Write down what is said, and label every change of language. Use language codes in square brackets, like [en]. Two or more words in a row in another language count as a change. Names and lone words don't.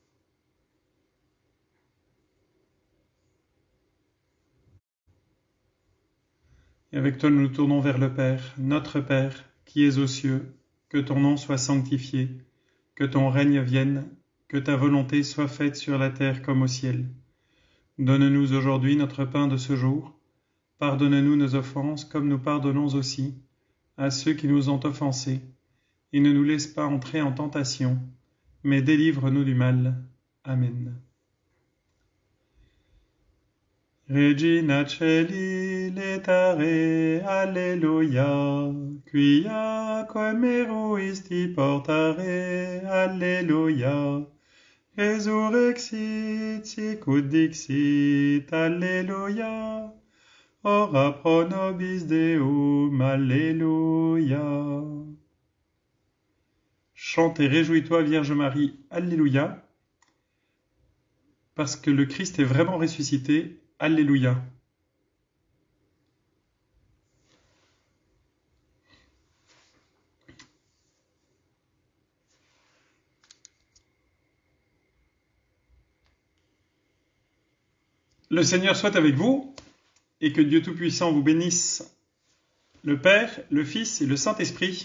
[fr] Et avec toi, nous nous tournons vers le Père, notre Père, qui es aux cieux, que ton nom soit sanctifié, que ton règne vienne, que ta volonté soit faite sur la terre comme au ciel. Donne-nous aujourd'hui notre pain de ce jour. Pardonne-nous nos offenses, comme nous pardonnons aussi à ceux qui nous ont offensés. Et ne nous laisse pas entrer en tentation, mais délivre-nous du mal. Amen. [la] Regina Celi letare, Alleluia, quia coemeruisti portare, Alleluia, resurrexit sicut dixit, Alleluia, ora pro nobis Deum, Alleluia. [fr] Chante et réjouis-toi, Vierge Marie, Alléluia, parce que le Christ est vraiment ressuscité, Alléluia. Le Seigneur soit avec vous, et que Dieu Tout-Puissant vous bénisse, le Père, le Fils et le Saint-Esprit.